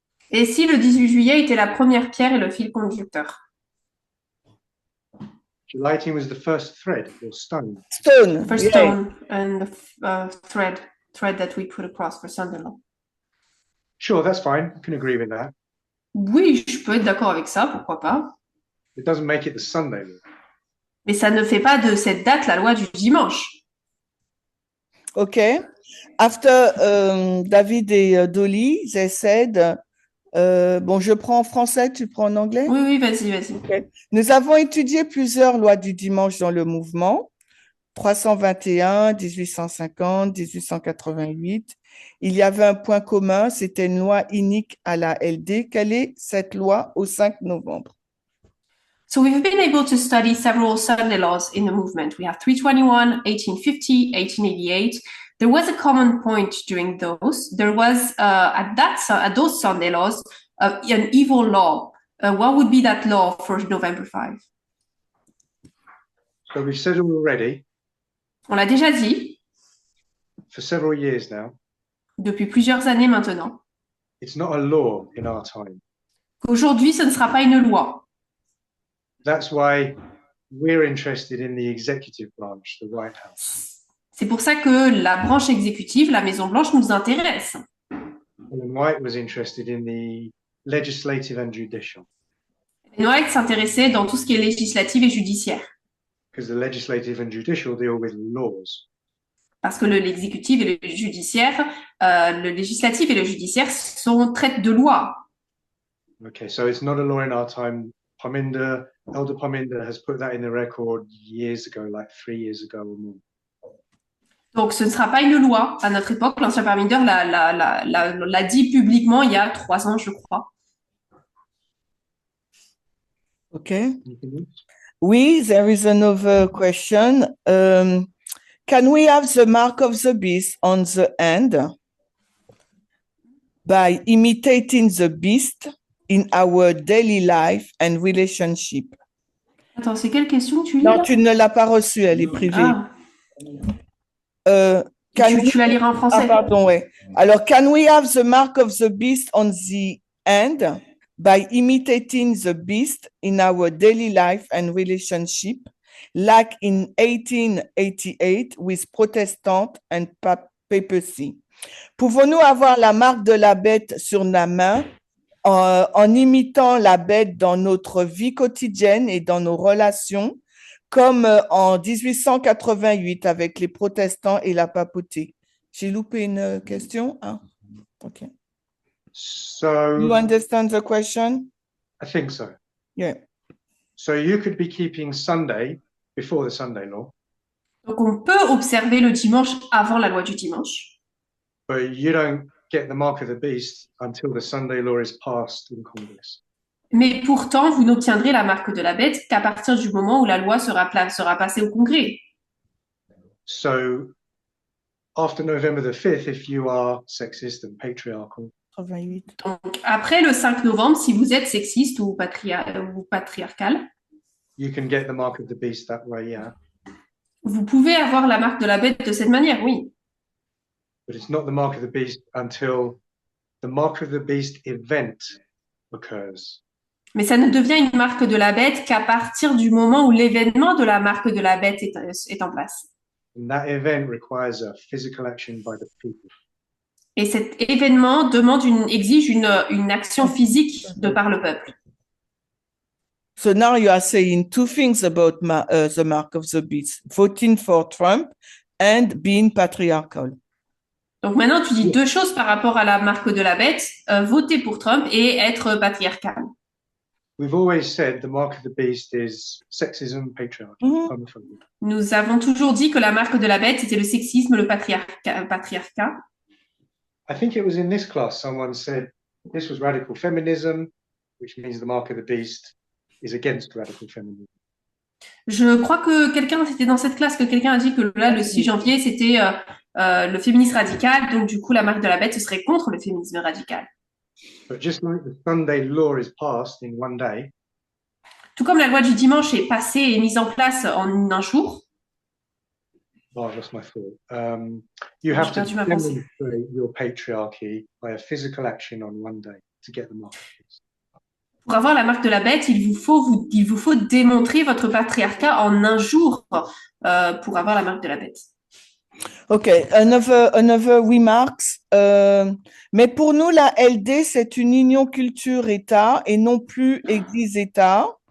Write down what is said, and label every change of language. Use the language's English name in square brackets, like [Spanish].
[French] Et si le 18 juillet était la première pierre et le fil conducteur? [English] July 18 was the first thread or stone. Stone. First yeah. stone and the thread that we put across for Sunday law. Sure, that's fine. I can agree with that. [French] Oui, je peux être d'accord avec ça, pourquoi pas. [English] It doesn't make it the Sunday law. [French] Mais ça ne fait pas de cette date la loi du dimanche. [English] Okay. After David et Dolly, they said, [French] bon, je prends en français, tu prends en anglais? Oui, oui, vas-y. [English] Okay. [French] Nous avons étudié plusieurs lois du dimanche dans le mouvement, 321, 1850, 1888. Il y avait un point commun, c'était une loi unique à la LD. Quelle est cette loi au 5 novembre? [English] So we've been able to study several Sunday laws in the movement. We have 321, 1850, 1888. There was a common point during those. There was, at those Sunday laws, an evil law. What would be that law for November 5? So we've said already [French] On l'a déjà dit [English] for several years now, [French] depuis plusieurs années maintenant. [English] it's not a law in our time. [French] Qu'aujourd'hui, ce ne sera pas une loi. [English] That's why we're interested in the executive branch, the White House. [French] C'est pour ça que la branche exécutive, la Maison-Blanche, nous intéresse. [English] Ellen White was interested in the legislative and judicial, [French] White s'intéressait dans tout ce qui est législatif et judiciaire. [English] because the legislative and judicial deal with laws. [French] Parce que l'exécutif et le judiciaire, le législatif et le judiciaire traitent de loi. [English] Okay, so it's not a law in our time. Elder Parminder has put that in the record years ago, like 3 years ago or more. [French] Donc, ce ne sera pas une loi à notre époque. L'ancien Parminder l'a dit publiquement il y a 3 ans, je crois. [English] Okay. [French] Oui, [English] there is another question. Can we have the mark of the beast on the hand by imitating the beast in our daily life and relationship? [French] Attends, c'est quelle question que tu lis Non, là? tu ne l'as pas reçue, elle est privée. Ah, [English] Can [French] tu la liras en français. Ah, pardon, ouais. Alors, [English] can we have the mark of the beast on the hand by imitating the beast in our daily life and relationship, like in 1888 with Protestant and papacy? [French] Pouvons-nous avoir la marque de la bête sur la main en imitant la bête dans notre vie quotidienne et dans nos relations, comme en 1888 avec les protestants et la papauté? J'ai loupé une question? Ah, OK. [English] So You understand the question? I think so. Yeah. So you could be keeping Sunday before the Sunday law, [French] Donc, on peut observer le dimanche avant la loi du dimanche. [English] but you don't get the mark of the beast until the Sunday law is passed in Congress. [French] Mais pourtant, vous n'obtiendrez la marque de la bête qu'à partir du moment où la loi sera passée au Congrès. [English] So after November the 5th, if you are sexist and patriarchal, 88. [French] Donc, après le 5 novembre, si vous êtes sexiste ou patriarcal, [English] you can get the mark of the beast that way, yeah. [French] vous pouvez avoir la marque de la bête de cette manière, oui. [English] But it's not the mark of the beast until the mark of the beast event occurs. [French] Mais ça ne devient une marque de la bête qu'à partir du moment où l'événement de la marque de la bête est en place. [English] And that event requires a physical action by the people. [French] Et cet événement exige une action physique de par le peuple. [English] So now you are saying two things about the mark of the beast: voting for Trump and being patriarchal. [French] Donc maintenant, tu dis deux choses par rapport à la marque de la bête, voter pour Trump et être patriarcal. [English] We've always said the mark of the beast is sexism, patriarchy, homophobia. [French] Nous avons toujours dit que la marque de la bête, c'était le sexisme, le patriarcat. [English] I think it was in this class someone said this was radical feminism, which means the mark of the beast is against radical feminism. [French] Je crois que c'était dans cette classe que quelqu'un a dit que là, le 6 janvier, c'était le féminisme radical. Donc, du coup, la marque de la bête, ce serait contre le féminisme radical. [English] But just like the Sunday law is passed in one day, [French] Tout comme la loi du dimanche est passée et mise en place en un jour, [English] oh, that's my fault. You have to [French] perdu ma pensée. [English] demonstrate your patriarchy by a physical action on one day to get the mark of the beast. [French] pour avoir la marque de la bête, il vous faut démontrer votre patriarcat en un jour pour avoir la marque de la bête. [English] Okay, another remarks. [French] Mais pour nous, la LD, c'est une union culture-État et non plus Église-État.